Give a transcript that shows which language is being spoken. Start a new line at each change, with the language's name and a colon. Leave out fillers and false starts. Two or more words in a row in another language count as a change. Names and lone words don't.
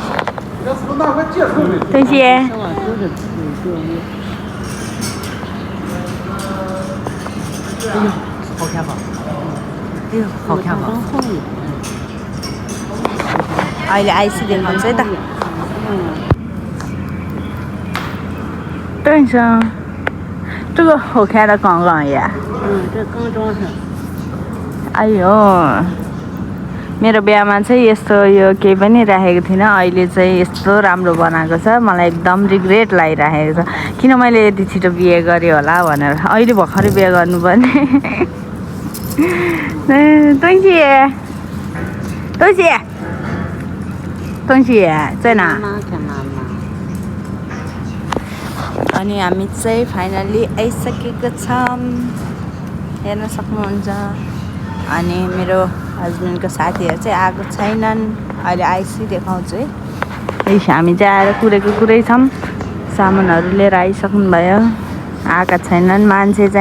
Nepali: अहिले आइसी देखाउँछ है त।
Chinese: 对上，这个好看的刚刚呀。这刚装上。
Nepali: 哎呦，मेरो बिहामा चाहिँ यस्तो यो केही पनि राखेको थिइनँ, अहिले चाहिँ यस्तो राम्रो बनाएको छ। मलाई एकदम रिग्रेट लागिरहेको छ, किन मैले यति छिटो बिहे गरेँ होला भनेर। अहिले भर्खरै बिहे गर्नुपर्ने।
Chinese: 东西在哪？
Nepali: अनि हामी चाहिँ फाइनली आइसकेको छौँ, हेर्न सक्नुहुन्छ। अनि मेरो हस्बेन्डको साथीहरू चाहिँ आएको छैनन्, अहिले आइसी देखाउँछु है। हामी चाहिँ आएर कुरै छौँ, सामानहरू लिएर आइसक्नु भयो, आएका छैनन् मान्छे चाहिँ।